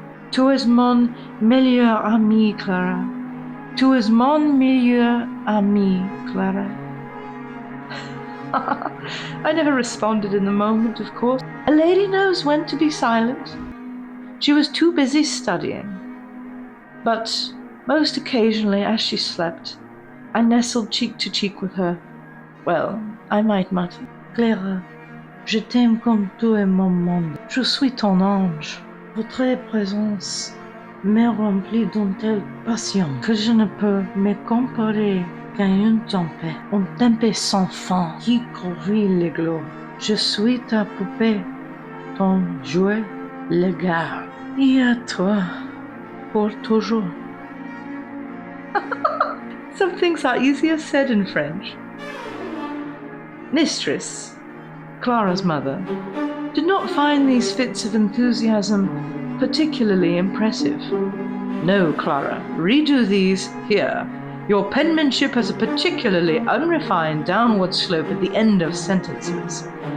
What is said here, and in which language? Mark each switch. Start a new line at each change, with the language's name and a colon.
French: Tu es mon meilleur ami, Clara. Tu es mon meilleur ami, Clara."
English: I never responded in the moment, of course. A lady knows when to be silent. She was too busy studying. But most occasionally, as she slept, I nestled cheek to cheek with her. Well, I might mutter,
French: "Clara, je t'aime comme tu es mon monde. Je suis ton ange. Votre présence me remplit d'une telle passion que je ne peux me comparer qu'à une tempête sans fin qui couvrit les globes. Je suis ta poupée, ton jouet, le gars, et à toi, pour toujours."
English: Some things are easier said in French. Mistress, Clara's mother, did not find these fits of enthusiasm particularly impressive. No, Clara, redo these here. Your penmanship has a particularly unrefined downward slope at the end of sentences.